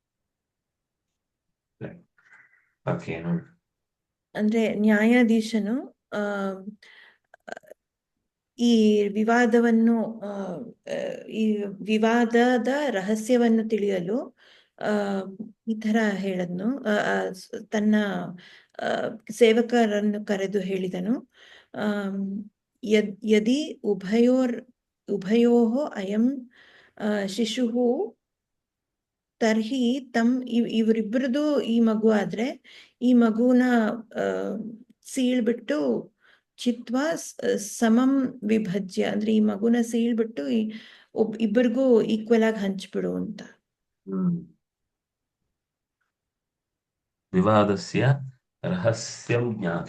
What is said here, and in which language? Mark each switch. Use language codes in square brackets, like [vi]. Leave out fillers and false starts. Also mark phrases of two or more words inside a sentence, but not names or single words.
[kn] ಅಂದ್ರೆ ನ್ಯಾಯಾಧೀಶನು ಈ ವಿವಾದದ ರಹಸ್ಯವನ್ನು ತಿಳಿಯಲು ಈ ತರ ಹೇಳದ್ನು. ತನ್ನ ಸೇವಕರನ್ನು ಕರೆದು ಹೇಳಿದನು, [sa] ಯದಿ ಉಭಯೋಃ ಅಯಂ ಶಿಶುಃ ತರ್ಹಿ ತಂ, [kn] ಇವರಿಬ್ಬರದು ಈ ಮಗು ಆದ್ರೆ ಈ ಮಗುನ ಸೀಳ್ಬಿಟ್ಟು [sa] ಚಿತ್ವಾ ಸಮಂ ವಿಭಜ್ಯ, [kn] ಅಂದ್ರೆ ಈ ಮಗುನ ಸೀಳ್ಬಿಟ್ಟು ಇಬ್ಬರಿಗೂ ಈಕ್ವಲ್ ಆಗಿ ಹಂಚ್ಬಿಡು ಅಂತ. [sa] ವಿವಾದಸ್ಯ ರಹಸ್ಯಂ ಜ್ಞಾತುಂ.